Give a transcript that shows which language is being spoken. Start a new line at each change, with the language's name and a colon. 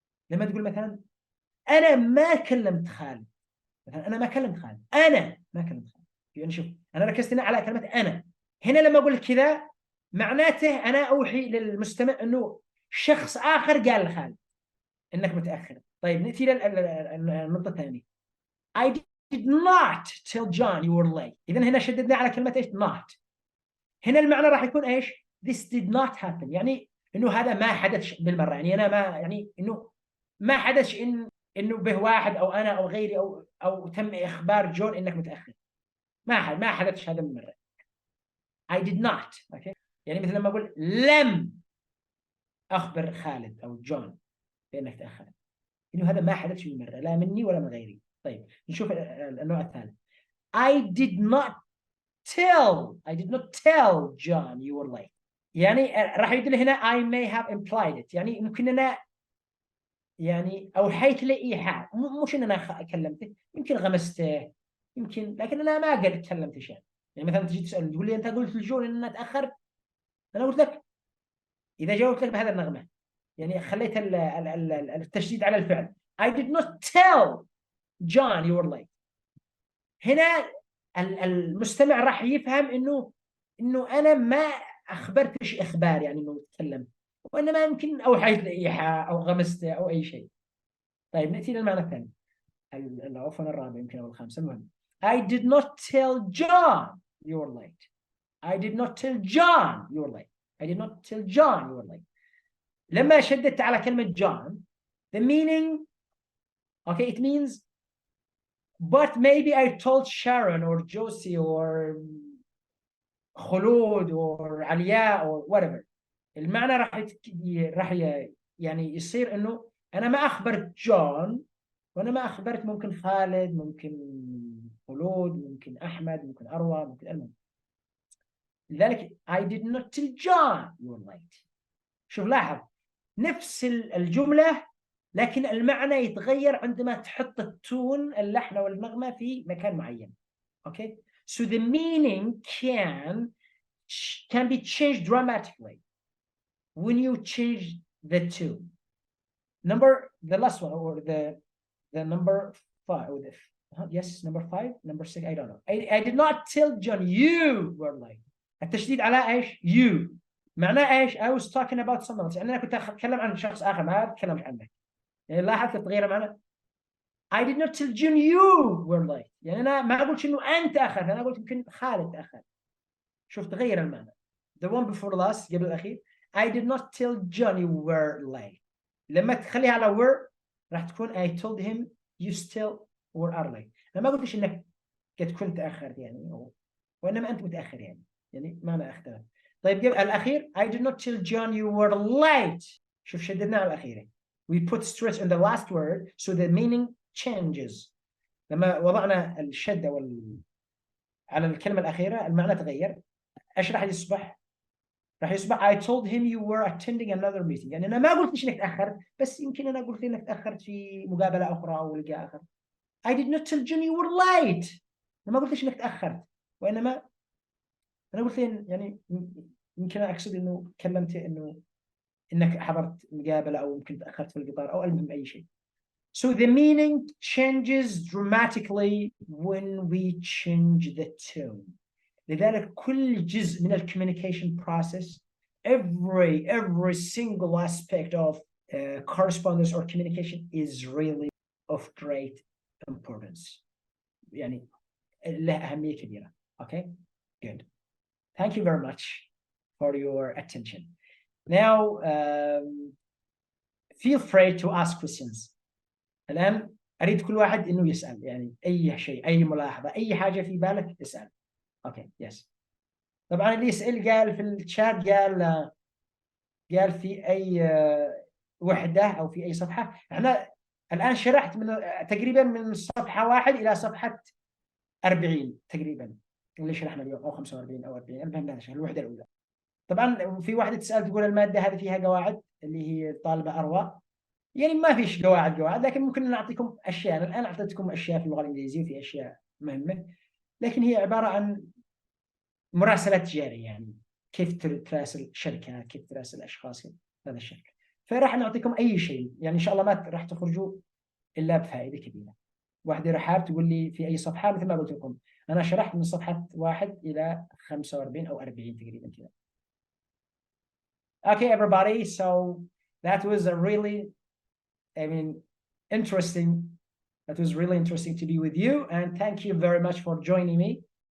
Arabic: لما تقول مثلا أنا ما كلمت خالد مثلا أنا ما كلمت خالد أنا ما كلمت خالد يعني شوف أنا ركزت هنا على كلمة أنا. هنا لما أقول كذا معناته أنا أوحي للمستمع إنه شخص آخر قال لخالد إنك متأخر. طيب نأتي للنقطة الثانية
English: I did not tell John you were late.
Arabic: إذن هنا شددنا على كلمة إيش not. هنا المعنى راح يكون إيش
English: this did not happen
Arabic: يعني إنه هذا ما حدث بالمرة. يعني أنا ما يعني إنه ما حدث إنه به واحد أو أنا أو غيري أو تم إخبار جون إنك متأخر. ما حدث هذا بالمرة.
English: I did not. okay.
Arabic: يعني مثل لما أقول لم أخبر خالد أو جون بأنك تأخر إنه هذا ما حدث بالمرة لا مني ولا من غيري. طيب نشوف النوع الثالث
English: I did not tell John you were late.
Arabic: يعني راح يدل هنا
English: I may have implied it
Arabic: يعني ممكن أنا يعني أوحيت له إيحاء مش إن أنا كلمته يمكن غمسته يمكن لكن أنا ما قلت كلمت شيء. يعني مثلا تجي تسأل تقول لي أنت قلت لجون إن أنا تأخرت أنا قلت لك إذا جاوبت لك بهذا النغمة يعني خليت التشديد على الفعل
English: I did not tell John you were late.
Arabic: هنا المستمع راح يفهم إنه أنا ما أخبرتش إخبار يعني إنه تكلم وإنما يمكن أوحيت لإيحاء أو غمسته أو أي شيء. طيب نأتي للمعنى الثاني عفوا الرابع يمكن أو الخامس.
English: المهم I did not tell John you were late. I did not tell John you were late. I did not tell John you were late.
Arabic: لما شددت على كلمة
English: John, the meaning, okay, it means, but maybe I told Sharon or Josie or خلود or علياء or whatever.
Arabic: المعنى راح يعني يصير إنه أنا ما أخبرت جون، وأنا ما أخبرت ممكن خالد، ممكن خلود، ممكن أحمد، ممكن أروى، ممكن المهم.
English: لذلك I did not tell John you were late.
Arabic: شوف لاحظ نفس الجملة لكن المعنى يتغير عندما تحط التون اللحن والنغمة في مكان معين.
English: Okay, so the meaning can be changed dramatically when you change the tune. The last one, or the number 5, or yes, number 5, number 6, I don't know. I did not tell John you were late.
Arabic: التشديد على ايش؟ you. معناه ايش؟
English: I was talking about someone else.
Arabic: يعني انا كنت اتكلم عن شخص اخر، ما اتكلمش عنك. يعني لاحظت التغيير معناه
English: I did not tell John you were late.
Arabic: يعني انا ما قلت انه انت اخر، انا قلت يمكن خالد اخر. شوف تغير المعنى.
English: The one before last
Arabic: قبل الأخير
English: I did not tell John you were late.
Arabic: لما تخليها على
English: were
Arabic: راح تكون
English: I told him you still were late.
Arabic: أنا ما قلتش إنك قد كنت تأخرت يعني، وإنما أنت متأخر يعني معنى اختلف. طيب قبل الأخير
English: I did not tell John you were late.
Arabic: شوف شددنا على الأخير.
English: We put stress on the last word so the meaning changes.
Arabic: لما وضعنا الشدة على الكلمة الأخيرة المعنى تغير. ايش راح يصبح؟ راح يصبح
English: I told him you were attending another meeting.
Arabic: يعني انا ما قلت ليش انك تاخرت، بس يمكن انا قلت انك تاخرت في مقابله اخرى او لقاء اخر.
English: I did not tell John you were late.
Arabic: انا ما قلت ليش انك تاخرت، وانما انا قلت يعني يمكن اقصد انه كلمت انك حضرت مقابله او يمكن تاخرت في القطار او المهم اي شيء.
English: So the meaning changes dramatically when we change the tone.
Arabic: لذلك كل جزء من
English: communication process, every single aspect of correspondence or communication is really of great importance.
Arabic: يعني له أهمية كبيرة.
English: Okay, good. Thank you very much for your attention. Now, feel free to ask questions.
Arabic: الآن أريد كل واحد إنه يسأل، يعني أي شيء، أي ملاحظة، أي حاجة في بالك اسأل. اوكي يس. طبعا اللي يسأل قال في الشات قال في اي وحده او في اي صفحه. احنا الان شرحت تقريبا من صفحه 1 الى صفحه 40 تقريبا اللي شرحنا اليوم، او 45 او 40، المهم هذا الوحده الاولى. طبعا في واحده تسال تقول الماده هذه فيها قواعد، اللي هي طالبه اروى. يعني ما فيش قواعد لكن ممكن نعطيكم اشياء. انا الان اعطيتكم اشياء في اللغه الانجليزيه وفي اشياء مهمه، لكن هي عباره عن مراسلات تجارية. يعني كيف تراسل شركات، كيف تراسل أشخاص هذا الشكل. فراح نعطيكم أي شيء، يعني إن شاء الله ما راح تخرجوا إلا بفائدة كبيرة. واحدة رحاب تقول لي في أي صفحة، مثل ما قلت لكم أنا شرحت من صفحة 1 إلى 45 أو 40 تقريبا كذا.
English: Okay everybody, so that was a really, interesting. That was really interesting to be with you, and thank you very much for joining me.